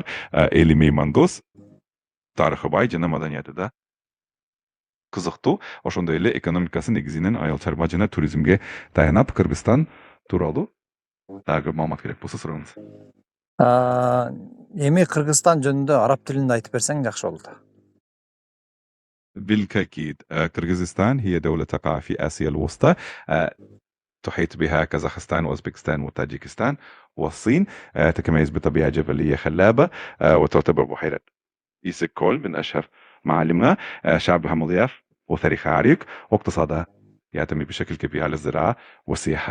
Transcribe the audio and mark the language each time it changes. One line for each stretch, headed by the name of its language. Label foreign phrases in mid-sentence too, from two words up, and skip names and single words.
Kyrgyz: Эли меймандос, тарыхы бай жана маданияты да кызыктуу. Ошондой эле экономикасы негизинен айыл чарба жана туризмге таянат. Кыргызстан тууралуу Dagы маалымат керек болсо сураңыз. Эми Кыргызстан жөнүндө араб тилинде айтып берсең жакшы болот.
Arabic: بالتأكيد كرغيزستان هي دولة تقع في آسيا الوسطى تحيط بها كازاخستان وأوزبكستان وتاجيكستان والصين تتميز بطبيعة جبلية خلابة وتعتبر بحيرة إيسك كول من أشهر معالمها شعبها مضياف وتاريخها عريق واقتصادها يعتمد بشكل كبير على الزراعة والسياحة.